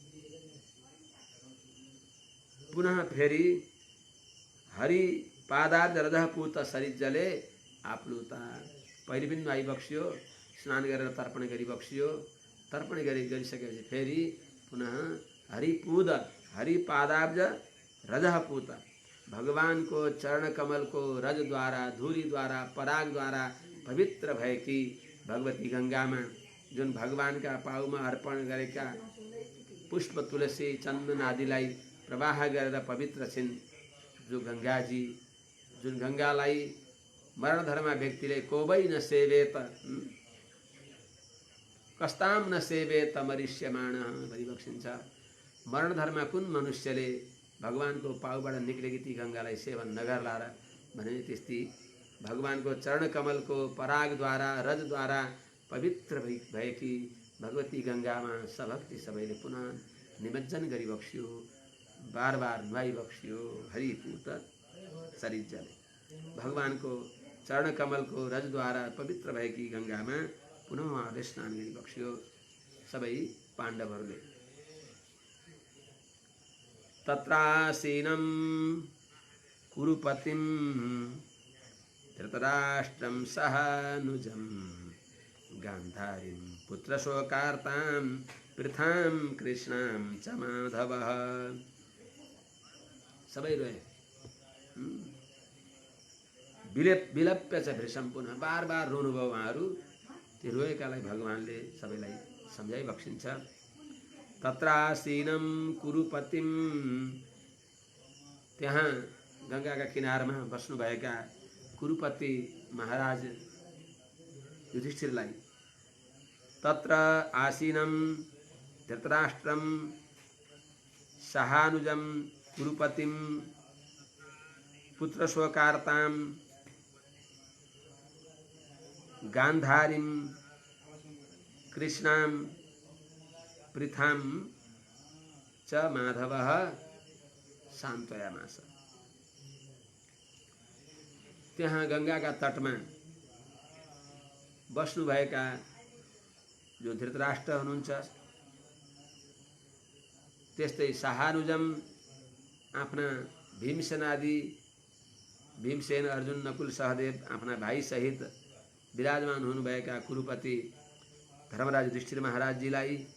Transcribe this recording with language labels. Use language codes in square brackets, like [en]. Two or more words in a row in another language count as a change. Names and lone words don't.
[sa] पुनः फेरि हरि पादाब्जरजः पूत सरिज्जले आप्लुता। [ne] पहिले पनि आइबक्स्यो, स्नान गरेर तर्पण गरिबक्स्यो। तर्पण गरिसकेपछि फेरि [sa] पुनः हरि पादाब्ज रजः पूत, [ne] भगवान को चरण कमल को रज द्वारा, धूरी द्वारा, पराग द्वारा पवित्र भएकी भगवती गंगा में जुन भगवान का पाउ में अर्पण गरेका पुष्प तुलसी चंदन आदिलाई प्रवाह गरेर पवित्र छिन् जो गंगाजी, जुन गंगालाई मरण धर्मा व्यक्तिले [sa] कोबै नसेवेत, कस्ताम नसेवेत मरिष्यमाण [ne] भनिबक्सिन्छ। मरण धर्मा कुन मनुष्यले भगवानको पाउबाट निक्लेकी ती गंगालाई सेवन नगर्ला र भने त्यस्तै भगवानको चरण कमलको परागद्वारा रजद्वारा पवित्र भएकी भगवती गंगामा सभक्ति सबैले पुनः निमज्जन गरिबक्स्यो, बार बार नुहाइबक्स्यो। [sa] हरिपूत सरिज्जले [ne] भगवानको चरण कमलको रजद्वारा पवित्र भएकी गंगामा पुनः उहाँले स्नान गरिबक्स्यो सबै पाण्डवहरूले। [sa] तत्रासीनं कुरुपतिं धृतराष्ट्रं सहानुजं गान्धारीं पुत्रशोकार्तां पृथां कृष्णां च माधवः। [ne] सबै रोए। [sa] विलप्य च भृशं, [ne] पुनः बार बार रोनुभयो उहाँहरू। ती रोएकालाई भगवानले सबैलाई सम्झाइ बक्सिन्छ। [sa] तत्रासीनं कुरुपतिं, [ne] त्यहाँ गंगाका किनारमा बस्नुभएका कुरुपति महाराज युधिष्ठिरलाई, [sa] तत्र आसीनं धृतराष्ट्रं सहानुजं कुरुपतिं पुत्रशोकार्तां गान्धारीं कृष्णां पृथां च माधवः सान्त्वयामास। [ne] त्यहाँ गंगाका तटमा बस्नुभएका जो धृतराष्ट्र हुनुहुन्छ, त्यस्तै सहानुजम आफ्ना भीमसेन आदि, भीमसेन, अर्जुन, नकुल, सहदेव आफ्ना भाइ सहित विराजमान हुनुभएका कुरुपति धर्मराज युधिष्ठिर महाराजजीलाई,